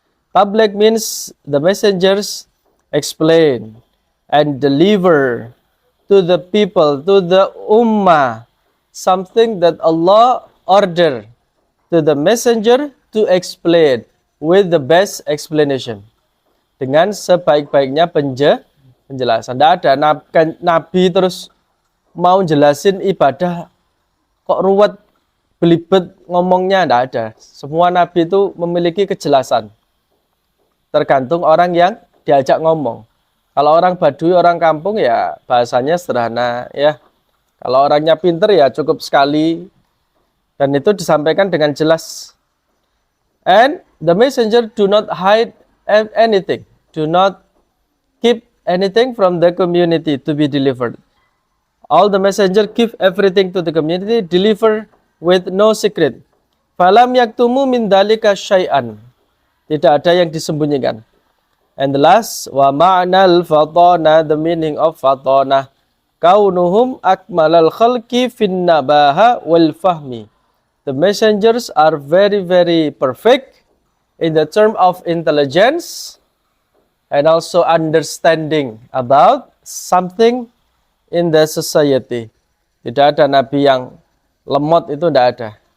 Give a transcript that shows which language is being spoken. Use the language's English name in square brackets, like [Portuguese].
[English] Tabligh means the messengers explain and deliver to the people, to the ummah, something that Allah order to the messenger to explain with the best explanation. [Indonesian] Dengan sebaik-baiknya penjelasan. Tidak ada Nabi terus mau jelasin ibadah kok ruwet, belibet ngomongnya, tidak ada. Semua Nabi itu memiliki kejelasan. Tergantung orang yang diajak ngomong. Kalau orang Badui, orang kampung ya bahasanya sederhana ya. Kalau orangnya pinter ya cukup sekali. Dan itu disampaikan dengan jelas. [English] And the messenger do not hide anything. Do not keep anything from the community to be delivered. All the messenger give everything to the community, deliver with no secret. [Arabic] Falam yaktumu min dalika syai'an. [Indonesian] Tidak ada yang disembunyikan. [English] And the last, [Arabic] wa ma'nal fatana, [English] the meaning of fatana, [Arabic] kaunuhum akmalal khalqi fin nabaha wal fahmi. [English] The messengers are very, very perfect in the term of intelligence and also understanding about something in the society. [Indonesian] Tidak ada nabi yang lemot, itu tidak ada.